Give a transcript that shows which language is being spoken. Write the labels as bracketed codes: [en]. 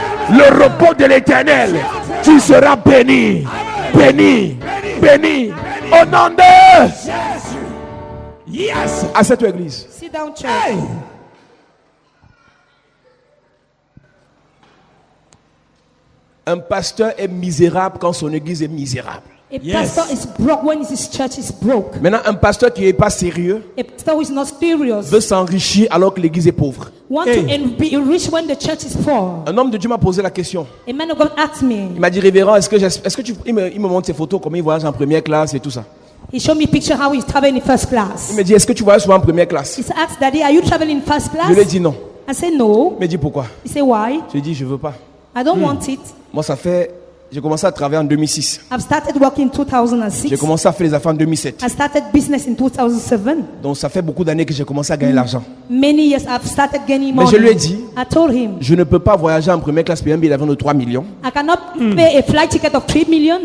[fr] Le repos de l'Éternel. Tu seras béni. Béni. Béni. Au nom de... [en] Yes. [fr] Assieds-toi, église. [en] Sit down, church. Hey. [fr] Un pasteur est misérable quand son église est misérable. [en] A Yes. pastor is broke when his church is broke. [fr] Maintenant, un pasteur qui n'est pas sérieux [en] A pastor who is not serious [fr] veut s'enrichir alors que l'église est pauvre. [en] want Hey. to be rich when the church is poor. [fr] Un homme de Dieu m'a posé la question. [en] A man of God asked me. [fr] Il m'a dit, révérend, il me montre ses photos, comment il voyage en première classe et tout ça. [en] He showed me a picture how he's traveling in first [fr] Il [en] class. [fr] me dit, est-ce que tu voyages souvent en première classe? [en] He asked Daddy, "Are you traveling in first class?" [fr] Je lui ai dit non. [en] I said no. [fr] Il m'a dit pourquoi? [en] He said why? [fr] Je lui ai dit, je veux pas. [en] I don't want it. [fr] Moi, j'ai commencé à travailler en 2006. [en] I've started working in 2006. [fr] J'ai commencé à faire les affaires en 2007. [en] I started business in 2007. [fr] Donc, ça fait beaucoup d'années que j'ai commencé à gagner l'argent. [en] Many years I've started gaining [fr] Mais [en] money. [fr] je lui ai dit, [en] I told him [fr] je ne peux pas voyager en première classe payer un billet d'avion de 3 millions, [en] I cannot pay a flight ticket of 3 million